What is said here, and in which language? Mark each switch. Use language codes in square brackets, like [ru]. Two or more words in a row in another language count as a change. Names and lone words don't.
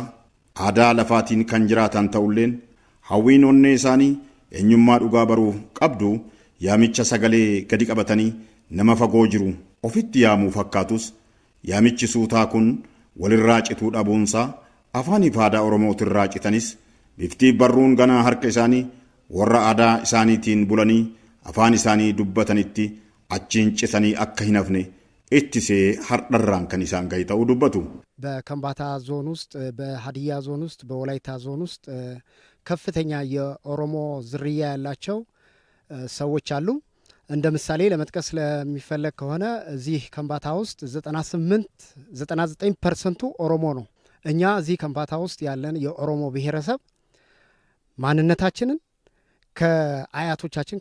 [om] aadaa lafaatiin kan jiraatan ta'ulleen hawwiin onnee isaanii eenyummaa dhugaa baruuf qabdu yaamicha sagalee gadi qabatanii nama fagoo jiru ofitti yaamuu fakkaatus yaamichi suutaa kun walirraa cituu dhabuunsaa afaanii fi aadaa Oromootirraa citanis biftii barruun ganaa harka isaanii warra aadaa isaaniitiin bulanii afaan isaanii dubbatanitti achiin citanii akka hin hafne ittisee hardharraan kan isaan gahi ta'uu dubbatu. [am] በከምባታ ዞን ውስጥ በሀዲያ ዞን ውስጥ በወላይታ ዞን ውስጥ ከፍተኛ የኦሮሞ ዝርያ ያላቸው ሰዎች አሉ። እንደ ምሳሌ ለመጥቀስ ለሚፈለግ ከሆነ እዚህ ከምባታ ውስጥ 99% ኦሮሞ ነው። እኛ እዚህ ከምባታ ውስጥ ያለን የኦሮሞ ብሔረሰብ ማንነታችንን ከአያቶቻችን